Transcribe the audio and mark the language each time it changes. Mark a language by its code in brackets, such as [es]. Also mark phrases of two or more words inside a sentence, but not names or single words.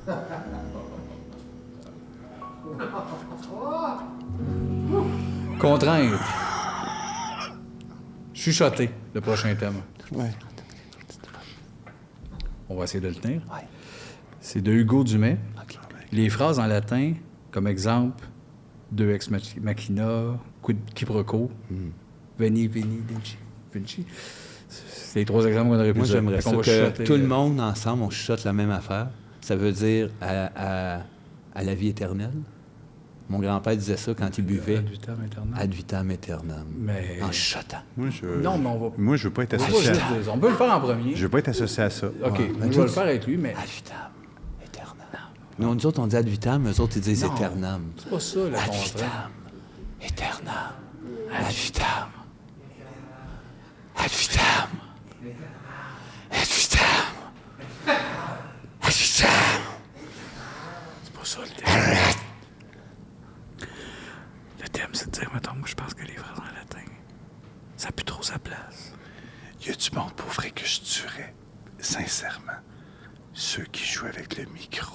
[fr] Contrainte. Chuchoter, le prochain thème. On va essayer de le tenir. C'est de Hugo Dumais. Les phrases en latin, comme exemple, [la] de ex machina, quid quiproquo, veni, vinci. [fr] C'est les trois exemples qu'on aurait pu Moi, dire. j'aimerais Fait ça qu'on va que chuchoter, tout le monde, ensemble, on chuchote la même affaire. Ça veut dire à la vie éternelle. Mon grand-père disait ça quand il buvait. [la] Ad vitam aeternam. Ad vitam aeternam. [fr] Mais- En chuchotant. Moi, Non, mais on va Moi, je veux pas être on va associé juste à... dire ça. On peut le faire en premier. Je veux pas être associé à ça. OK, Ouais. moi, Mais je vais toi, le faire avec lui, mais [la] Ad vitam aeternam. Non, [fr] nous autres, on dit [la] ad vitam, [fr] eux autres, ils disent Non. aeternam. c'est pas ça, le Ad contraire. [la] vitam aeternam. Ad vitam. Ad vitam. Ad vitam. Ad vitam. [fr] C'est pas ça le thème. Le thème, c'est de dire, mettons, moi, je pense que les phrases en latin, ça n'a plus trop sa place. Y a du monde pour vrai que je tuerais, sincèrement. Ceux qui jouent avec le micro.